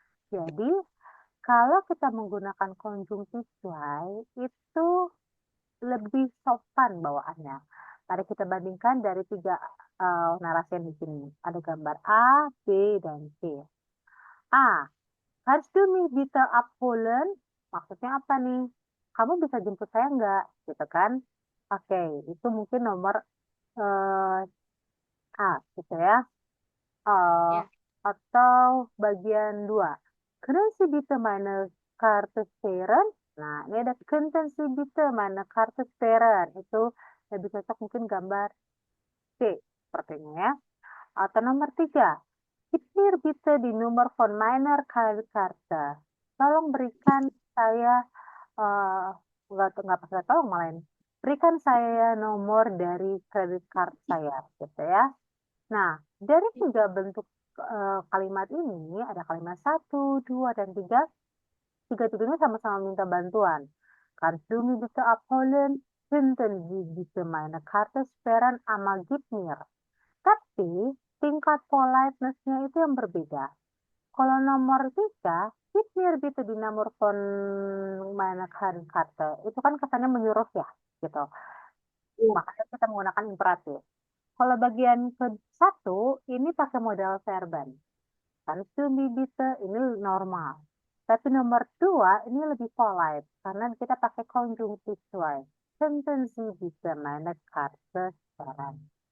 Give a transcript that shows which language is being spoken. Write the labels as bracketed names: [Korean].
[Indonesian] Jadi, kalau kita menggunakan konjungtif joy itu lebih sopan bawaannya. Mari kita bandingkan dari 3 narasi yang di sini. Ada gambar A, B, dan C. A. [German] Kannst du mich bitte abholen? [Indonesian] Maksudnya apa nih? Kamu bisa jemput saya nggak? Gitu kan? Oke, itu mungkin nomor A, gitu ya. Eh, Ya. atau bagian 2. [German] Können Sie bitte meine Karte steren? [Indonesian] Nah, ini ada [German] Könnten Sie bitte meine Karte steren? [Indonesian] Itu lebih cocok mungkin gambar C, sepertinya ya. Atau nomor 3. [German] Gib mir bitte die Nummer von meiner Karte. [Indonesian] Tolong berikan saya, nggak pakai tolong malah ini. Berikan saya nomor dari kredit card saya, gitu ya. Nah, dari 3 bentuk kalimat ini, ada kalimat 1, 2, dan 3. Tiga-tiganya sama-sama minta bantuan. [German] Kannst du mich bitte abholen? Könnten Sie bitte meine Karte sperren ama gib mir? [Indonesian] Tapi, tingkat politeness-nya itu yang berbeda. Kalau nomor 3, [German] gib mir bitte die Nummer von meiner Karte. [Indonesian] Itu kan kesannya menyuruh ya, gitu. Makanya kita menggunakan imperatif. Kalau bagian ke-1, ini pakai modal verben. [German] Kannst du mich bitte, [Indonesian] ini normal. Tapi nomor 2, ini lebih polite. Karena kita pakai konjungtif joy. [German] Könnten Sie bitte meine Karte sperren?